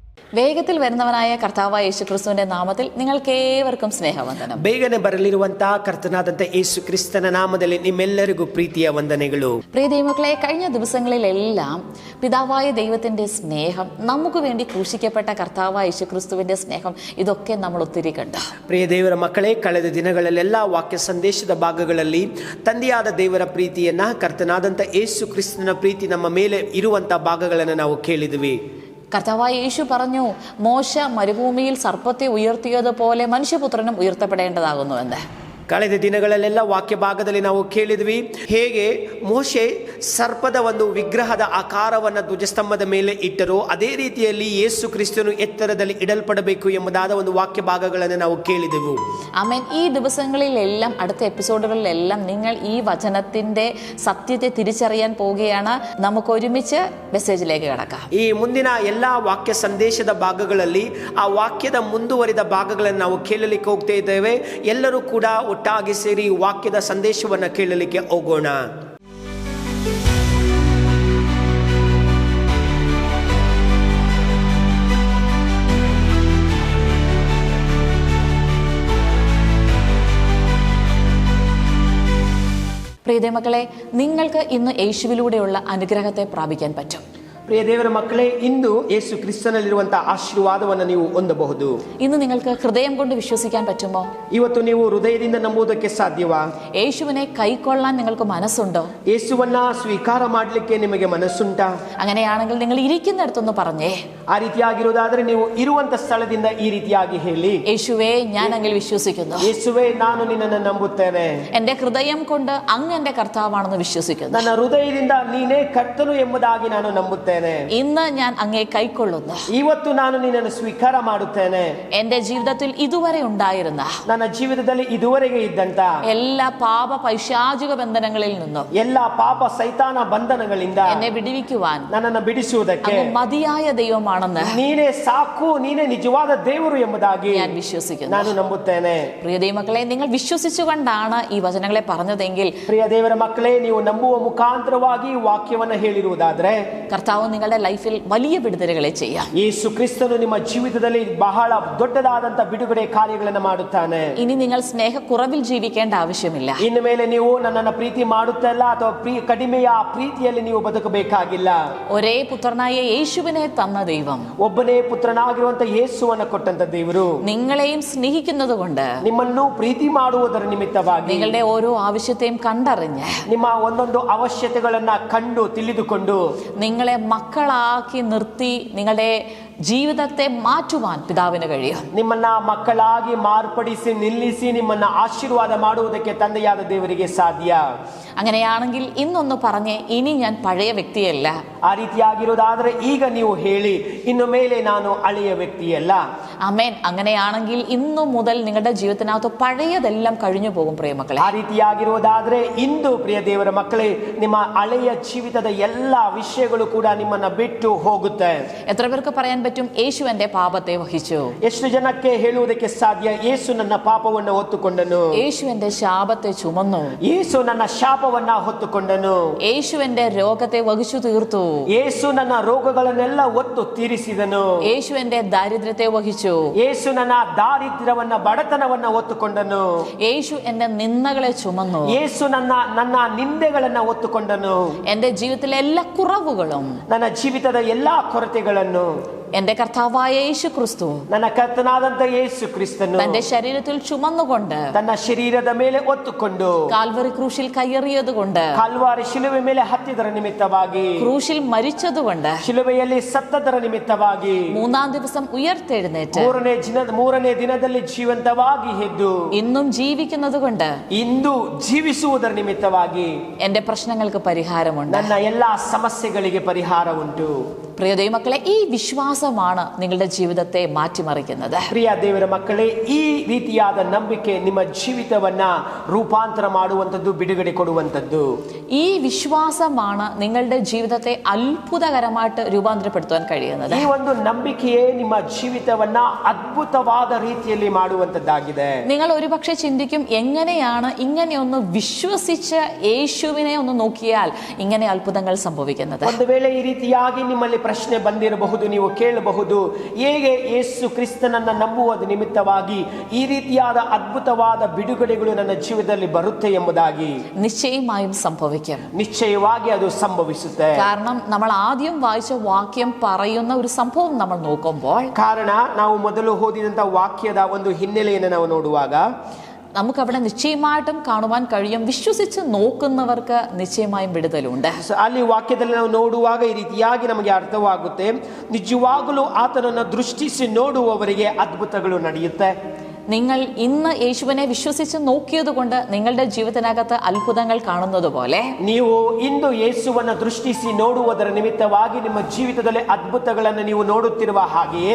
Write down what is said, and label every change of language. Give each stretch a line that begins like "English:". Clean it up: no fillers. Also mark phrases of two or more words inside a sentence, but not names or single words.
Malayalam: വേഗത്തിൽ വരുന്നവനായ കർത്താവായ യേശുക്രിസ്തുവിന്റെ നാമത്തിൽ നിങ്ങൾക്കേവർക്കും സ്നേഹവന്ദനം.
Kannada: ಬೇಗನೆ ಬರಲಿರುವಂತಹ ಕರ್ತನಾದಂಥ ಯೇಸು ಕ್ರಿಸ್ತನ ನಾಮದಲ್ಲಿ ನಿಮ್ಮೆಲ್ಲರಿಗೂ ಪ್ರೀತಿಯ ವಂದನೆಗಳು.
Malayalam: പ്രിയ ദൈവമക്കളെ, കഴിഞ്ഞ ദിവസങ്ങളിലെല്ലാം പിതാവായ ദൈവത്തിന്റെ സ്നേഹം, നമുക്ക് വേണ്ടി ക്രൂശിക്കപ്പെട്ട കർത്താവായ യേശുക്രിസ്തുവിന്റെ സ്നേഹം, ഇതൊക്കെ നമ്മൾ ഒത്തിരി കണ്ടു.
Kannada: ಪ್ರಿಯ ದೇವರ ಮಕ್ಕಳೇ, ಕಳೆದ ದಿನಗಳಲ್ಲೆಲ್ಲ ವಾಕ್ಯ ಸಂದೇಶದ ಭಾಗಗಳಲ್ಲಿ ತಂದೆಯಾದ ದೇವರ ಪ್ರೀತಿಯನ್ನ, ಕರ್ತನಾದಂಥ ಯೇಸು ಕ್ರಿಸ್ತನ ಪ್ರೀತಿ ನಮ್ಮ ಮೇಲೆ ಇರುವಂತಹ ಭಾಗಗಳನ್ನು ನಾವು ಕೇಳಿದ್ವಿ.
Malayalam: കർത്താവായ യേശു പറഞ്ഞു, മോശ മരുഭൂമിയിൽ സർപ്പത്തെ ഉയർത്തിയതുപോലെ മനുഷ്യപുത്രനും ഉയർത്തപ്പെടേണ്ടതാകുന്നു എന്ന്.
Kannada: ಕಳೆದ ದಿನಗಳಲ್ಲೆಲ್ಲ ವಾಕ್ಯ ಭಾಗದಲ್ಲಿ ನಾವು ಕೇಳಿದ್ವಿ, ಹೇಗೆ ಮೋಶೆ ಸರ್ಪದ ಒಂದು ವಿಗ್ರಹದ ಆಕಾರವನ್ನು ಧ್ವಜಸ್ತಂಭದ ಮೇಲೆ ಇಟ್ಟರು, ಅದೇ ರೀತಿಯಲ್ಲಿ ಯೇಸು ಕ್ರಿಸ್ತನು ಎತ್ತರದಲ್ಲಿ ಇಡಲ್ಪಡಬೇಕು ಎಂಬುದಾದ ಒಂದು ವಾಕ್ಯ ಭಾಗಗಳನ್ನು ನಾವು ಕೇಳಿದೆವು.
Malayalam: ആമേൻ. ഈ ദിവസങ്ങളിലെല്ലാം, അടുത്ത എപ്പിസോഡുകളിലെല്ലാം നിങ്ങൾ ഈ വചനത്തിന്റെ സത്യത്തെ തിരിച്ചറിയാൻ പോവുകയാണ്. നമുക്ക് ഒരുമിച്ച് മെസ്സേജിലേക്ക് കടക്കാം.
Kannada: ಈ ಮುಂದಿನ ಎಲ್ಲ ವಾಕ್ಯ ಸಂದೇಶದ ಭಾಗಗಳಲ್ಲಿ ಆ ವಾಕ್ಯದ ಮುಂದುವರಿದ ಭಾಗಗಳನ್ನು ನಾವು ಕೇಳಲಿಕ್ಕೆ ಹೋಗ್ತಾ ಇದ್ದೇವೆ. ಎಲ್ಲರೂ ಕೂಡ ಒಟ್ಟಾಗಿ ಸೇರಿ ವಾಕ್ಯದ ಸಂದೇಶವನ್ನು ಕೇಳಲಿಕ್ಕೆ ಹೋಗೋಣ.
Malayalam: പ്രിയ മക്കളെ, നിങ്ങൾക്ക് ഇന്ന് യേശുവിലൂടെയുള്ള അനുഗ്രഹത്തെ പ്രാപിക്കാൻ പറ്റും.
Kannada: ಪ್ರಿಯ ದೇವರ ಮಕ್ಕಳೇ, ಇಂದು ಯೇಸು ಕ್ರಿಸ್ತನಲ್ಲಿರುವಂತಹ ಆಶೀರ್ವಾದವನ್ನು ನೀವು ಹೊಂದಬಹುದು.
Malayalam: ഇന്ന് നിങ്ങൾക്ക് ഹൃദയം കൊണ്ട് വിശ്വസിക്കാൻ പറ്റുമോ?
Kannada: ಇವತ್ತು ನೀವು ಹೃದಯದಿಂದ ನಂಬುವುದಕ್ಕೆ ಸಾಧ್ಯವಾ?
Malayalam: യേശുവിനെ കൈക്കൊള്ളാൻ നിങ്ങൾക്ക് മനസ്സുണ്ടോ?
Kannada: ಯೇಸುವನ್ನ ಸ್ವೀಕಾರ ಮಾಡಲಿಕ್ಕೆ ನಿಮಗೆ ಮನಸ್ಸುಂಟಾ?
Malayalam: അങ്ങനെയാണെങ്കിൽ നിങ്ങൾ ഇരിക്കുന്നിടത്തൊന്ന് പറഞ്ഞേ.
Kannada: ಆ ರೀತಿಯಾಗಿರುವುದಾದರೆ ನೀವು ಇರುವಂತ ಸ್ಥಳದಿಂದ ಈ ರೀತಿಯಾಗಿ ಹೇಳಿ,
Malayalam: യേശുവേ, ഞാൻ അങ്ങിൽ വിശ്വസിക്കുന്നു.
Kannada: ಯೇಸುವೇ, ನಾನು ನಿನ್ನನ್ನು ನಂಬುತ್ತೇನೆ.
Malayalam: എന്റെ ഹൃദയം കൊണ്ട് അങ്ങ് എന്റെ കർത്താവാണെന്ന് വിശ്വസിക്കുന്നു.
Kannada: ನನ್ನ ಹೃದಯದಿಂದ ನೀನೇ ಕರ್ತನು ಎಂಬುದಾಗಿ ನಾನು ನಂಬುತ್ತೇನೆ.
Malayalam: ഇന്ന് ഞാൻ അങ്ങേ കൈക്കൊള്ളുന്നു.
Kannada: ಇವತ್ತು ನಾನು ನಿನ್ನನ್ನು ಸ್ವೀಕಾರ ಮಾಡುತ್ತೇನೆ.
Malayalam: എന്റെ ജീവിതത്തിൽ ഇതുവരെ ഉണ്ടായിരുന്ന,
Kannada: ನನ್ನ ಜೀವಿತದಲ್ಲಿ ಇದುವರೆಗೆ ಇದ್ದಂತ
Malayalam: എല്ലാ പാപ പൈശാചിക ബന്ധനങ്ങളിൽ നിന്നും,
Kannada: ಎಲ್ಲ ಪಾಪ ಸೈತಾನ ಬಂಧನಗಳಿಂದ
Malayalam: എന്നെ വിടുവിക്കുവാൻ
Kannada: ನನ್ನನ್ನು ಬಿಡಿಸುವುದಕ್ಕೆ
Malayalam: അങ്ങ് മതിയായ ദൈവമാണെന്ന്
Kannada: ನೀನೇ ಸಾಕು, ನೀನೇ ನಿಜವಾದ ದೇವರು ಎಂಬುದಾಗಿ
Malayalam: ഞാൻ വിശ്വസിക്കുന്നു.
Kannada: ನಾನು ನಂಬುತ್ತೇನೆ.
Malayalam: പ്രിയ ദൈവമക്കളെ, നിങ്ങൾ വിശ്വസിച്ചുകൊണ്ടാണ് ഈ വചനങ്ങളെ പറഞ്ഞതെങ്കിൽ,
Kannada: ಪ್ರಿಯ ದೇವರ ಮಕ್ಕಳೇ, ನೀವು ನಂಬುವ ಮುಖಾಂತರವಾಗಿ ವಾಕ್ಯವನ್ನು ಹೇಳಿರುವುದಾದ್ರೆ,
Malayalam: കർത്താവ് നിങ്ങളുടെ ലൈഫിൽ വലിയ വിടുതലുകളെ ചെയ്യാം.
Kannada: ಯೇಸು ಕ್ರಿಸ್ತನು ನಿಮ್ಮ ಜೀವಿತದಲ್ಲಿ ಬಹಳ ದೊಡ್ಡದಾದಂತ ಬಿಡುಗಡೆ ಕಾರ್ಯಗಳನ್ನು ಮಾಡುತ್ತಾನೆ.
Malayalam: ഇനി നിങ്ങൾ സ്നേഹക്കുറവിൽ ജീവിക്കേണ്ട ആവശ്യമില്ല.
Kannada: ಇನ್ನು ಮೇಲೆ ನೀವು ನನ್ನನ್ನು ಪ್ರೀತಿ ಮಾಡುತ್ತಲ್ಲ ಅಥವಾ ಕಡಿಮೆಯ ಪ್ರೀತಿಯಲ್ಲಿ ನೀವು ಬದುಕಬೇಕಾಗಿಲ್ಲ.
Malayalam: ഒരേ പുത്രനായ യേശുവിനെ തന്ന ദൈവം,
Kannada: ಒಬ್ಬನೇ ಪುತ್ರನಾಗಿರುವಂತ ಯೇಸುವನ್ನು ಕೊಟ್ಟಂತ ದೇವರು,
Malayalam: നിങ്ങളെയും സ്നേഹിക്കുന്നത് കൊണ്ട്,
Kannada: ನಿಮ್ಮನ್ನು ಪ್ರೀತಿ ಮಾಡುವುದರ ನಿಮಿತ್ತವಾಗಿ,
Malayalam: നിങ്ങളുടെ ഓരോ ആവശ്യത്തെയും കണ്ടറിഞ്ഞ്,
Kannada: ನಿಮ್ಮ ಒಂದೊಂದು ಅವಶ್ಯಕತೆಗಳನ್ನ ಕಂಡು ತಿಳಿದುಕೊಂಡು,
Malayalam: നിങ്ങളെ മക്കളാക്കി നിർത്തി നിങ്ങളുടെ ജീവിതത്തെ മാറ്റുവാൻ പിതാവിന് കഴിയും.
Kannada: ನಿಮ್ಮನ್ನ ಮಕ್ಕಳಾಗಿ ಮಾರ್ಪಡಿಸಿ ನಿಲ್ಲಿಸಿ ನಿಮ್ಮನ್ನ ಆಶೀರ್ವಾದ ಮಾಡುವುದಕ್ಕೆ ತಂದೆಯಾದ ದೇವರಿಗೆ ಸಾಧ್ಯ.
Malayalam: അങ്ങനെയാണെങ്കിൽ ഇന്നൊന്ന് പറഞ്ഞേ, ഇനി ഞാൻ പഴയ വ്യക്തിയല്ല.
Kannada: ಆ ರೀತಿಯಾಗಿರುವುದಾದ್ರೆ ಈಗ ನೀವು ಹೇಳಿ, ಇನ್ನು ಮೇಲೆ ನಾನು ಹಳೆಯ ವ್ಯಕ್ತಿಯಲ್ಲ.
Malayalam: ആമേൻ. അങ്ങനെയാണെങ്കിൽ ഇന്നു മുതൽ നിങ്ങളുടെ ജീവിതത്തിനകത്ത് പഴയതെല്ലാം കഴിഞ്ഞു പോകും. പ്രിയമക്കളെ,
Kannada: ಆ ರೀತಿಯಾಗಿರುವುದಾದ್ರೆ ಇಂದು ಪ್ರಿಯ ದೇವರ ಮಕ್ಕಳೇ, ನಿಮ್ಮ ಹಳೆಯ ಜೀವಿತದ ಎಲ್ಲ ವಿಷಯಗಳು ಕೂಡ ನಿಮ್ಮನ್ನ ಬಿಟ್ಟು ಹೋಗುತ್ತೆ.
Malayalam: എത്ര പേർക്ക് പറയാൻ പറ്റും, യേശു എന്റെ പാപത്തെ വഹിച്ചു?
Kannada: ಎಷ್ಟು ಜನಕ್ಕೆ ಹೇಳುವುದಕ್ಕೆ ಸಾಧ್ಯ, ಯೇಸು ನನ್ನ ಪಾಪವನ್ನು ಹೊತ್ತುಕೊಂಡನು,
Malayalam: യേശു എന്റെ ശാപത്തെ ചുമന്നു,
Kannada: ಯೇಸು ನನ್ನ ಶಾಪವನ್ನ ಹೊತ್ತುಕೊಂಡನು,
Malayalam: യേശു എന്റെ രോഗത്തെ വഹിച്ചു തീർത്തു,
Kannada: ಯೇಸು ನನ್ನ ರೋಗಗಳನ್ನೆಲ್ಲ ಹೊತ್ತು ತೀರಿಸಿದನು,
Malayalam: യേശു എന്റെ ദാരിദ്ര്യത്തെ വഹിച്ചു,
Kannada: ಯೇಸು ನನ್ನ ದಾರಿದ್ರ್ಯವನ್ನ ಬಡತನವನ್ನ ಹೊತ್ತುಕೊಂಡನು,
Malayalam: യേശു എന്റെ നിന്ദകളെ ചുമന്നു,
Kannada: ಯೇಸು ನನ್ನ ನಿಂದೆಗಳನ್ನ ಹೊತ್ತುಕೊಂಡನು,
Malayalam: എന്റെ ജീവിതത്തിലെ എല്ലാ കുറവുകളും,
Kannada: ನನ್ನ ಜೀವಿತದ ಎಲ್ಲಾ ಕೊರತೆಗಳನ್ನು
Malayalam: എന്റെ കർത്താവായ യേശു ക്രിസ്തു
Kannada: ನನ್ನ ಕರ್ತನಾದಂತ ಯೇಸು ಕ್ರಿಸ್ತನು
Malayalam: തന്റെ ശരീരത്തിൽ ചുമന്നുകൊണ്ട്,
Kannada: ತನ್ನ ಶರೀರದ ಮೇಲೆ ಹೊತ್ತುಕೊಂಡು,
Malayalam: കാൽവറി ക്രൂശിൽ കയറിയത് കൊണ്ട്,
Kannada: ಕಲ್ವಾರಿ ಶಿಲುವೆ ಮೇಲೆ ಹತ್ತಿದರ ನಿಮಿತ್ತವಾಗಿ,
Malayalam: ക്രൂശിൽ മരിച്ചതുകൊണ്ട്,
Kannada: ಶಿಲುವೆಯಲ್ಲಿ ಸತ್ತದರ ನಿಮಿತ್ತವಾಗಿ,
Malayalam: മൂന്നാം ദിവസം ഉയർത്തെഴുന്നേറ്റ്
Kannada: ಮೂರನೇ ದಿನದಲ್ಲಿ ಜೀವಂತವಾಗಿ ಎದ್ದು
Malayalam: ഇന്നും ജീവിക്കുന്നത് കൊണ്ട്,
Kannada: ಇಂದು ಜೀವಿಸುವುದರ ನಿಮಿತ್ತವಾಗಿ
Malayalam: എന്റെ പ്രശ്നങ്ങൾക്ക് പരിഹാരമുണ്ട്.
Kannada: ನನ್ನ ಎಲ್ಲಾ ಸಮಸ್ಯೆಗಳಿಗೆ ಪರಿಹಾರ ಉಂಟು.
Malayalam: പ്രിയ ദൈവമക്കളെ, ഈ വിശ്വാസമാണ് നിങ്ങളുടെ ജീവിതത്തെ മാറ്റിമറിക്കുന്നത്.
Kannada: ಪ್ರಿಯ ದೇವರ ಮಕ್ಕಳೇ, ಈ ರೀತಿಯಾದ ನಂಬಿಕೆ ನಿಮ್ಮ ಜೀವಿತವನ್ನ ರೂಪಾಂತರ ಮಾಡುವಂತದ್ದು, ಬಿಡುಗಡೆ ಕೊಡುವಂತದ್ದು.
Malayalam: ഈ വിശ്വാസമാണ് നിങ്ങളുടെ ജീവിതത്തെ അത്ഭുതകരമായിട്ട് രൂപാന്തരപ്പെടുത്താൻ കഴിയുന്നത്.
Kannada: ಈ ಒಂದು ನಂಬಿಕೆಯೇ ನಿಮ್ಮ ಜೀವಿತವನ್ನ ಅದ್ಭುತವಾದ ರೀತಿಯಲ್ಲಿ ಮಾಡುವಂತದ್ದಾಗಿದೆ.
Malayalam: നിങ്ങൾ ഒരുപക്ഷെ ചിന്തിക്കും, എങ്ങനെയാണ് ഇങ്ങനെയൊന്ന് വിശ്വസിച്ച് യേശുവിനെ ഒന്ന് നോക്കിയാൽ ഇങ്ങനെ അത്ഭുതങ്ങൾ സംഭവിക്കുന്നത്?
Kannada: ಒಂದು ವೇಳೆ ಈ ರೀತಿಯಾಗಿ ನಿಮ್ಮಲ್ಲಿ ಪ್ರಶ್ನೆ ಬಂದಿರಬಹುದು, ನೀವು ಕೇಳಬಹುದು, ಹೇಗೆ ಯೇಸು ಕ್ರಿಸ್ತನನ್ನ ನಂಬುವುದ ನಿಮಿತ್ತವಾಗಿ ಈ ರೀತಿಯಾದ ಅದ್ಭುತವಾದ ಬಿಡುಗಡೆಗಳು ನನ್ನ ಜೀವಿತದಲ್ಲಿ ಬರುತ್ತೆ ಎಂಬುದಾಗಿ.
Malayalam: നിശ്ചയമായും സംഭവിക്കും.
Kannada: ನಿಶ್ಚಯವಾಗಿ ಅದು ಸಂಭವಿಸುತ್ತೆ.
Malayalam: കാരണം നമ്മൾ ആദ്യം വായിച്ച വാക്യം പറയുന്ന ഒരു സംഭവം നമ്മൾ നോക്കുമ്പോൾ,
Kannada: ಕಾರಣ ನಾವು ಮೊದಲು ಓದಿದಂತ ವಾಕ್ಯದ ಒಂದು ಹಿನ್ನೆಲೆಯನ್ನು ನಾವು ನೋಡುವಾಗ
Malayalam: നമുക്കവിടെ നിശ്ചയമായിട്ടും കാണുവാൻ കഴിയും, വിശ്വസിച്ച് നോക്കുന്നവർക്ക് നിശ്ചയമായും വിടുതലുണ്ട്.
Kannada: ಅಲ್ಲಿ ವಾಕ್ಯದಲ್ಲಿ ನಾವು ನೋಡುವಾಗ ಈ ರೀತಿಯಾಗಿ ನಮಗೆ ಅರ್ಥವಾಗುತ್ತೆ, ನಿಜವಾಗಲೂ ಆತನನ್ನು ದೃಷ್ಟಿಸಿ ನೋಡುವವರಿಗೆ ಅದ್ಭುತಗಳು ನಡೆಯುತ್ತೆ.
Malayalam: നിങ്ങൾ ഇന്ന് യേശുവിനെ വിശ്വസിച്ച് നോക്കിയത് കൊണ്ട് നിങ്ങളുടെ ജീവിതത്തിനകത്ത് അത്ഭുതങ്ങൾ കാണുന്നത് പോലെ,
Kannada: ನೀವು ಇಂದು ಯೇಸುವನ್ನ ದೃಷ್ಟಿಸಿ ನೋಡುವುದರ ನಿಮಿತ್ತವಾಗಿ ನಿಮ್ಮ ಜೀವಿತದಲ್ಲಿ ಅದ್ಭುತಗಳನ್ನು ನೀವು ನೋಡುತ್ತಿರುವ ಹಾಗೆಯೇ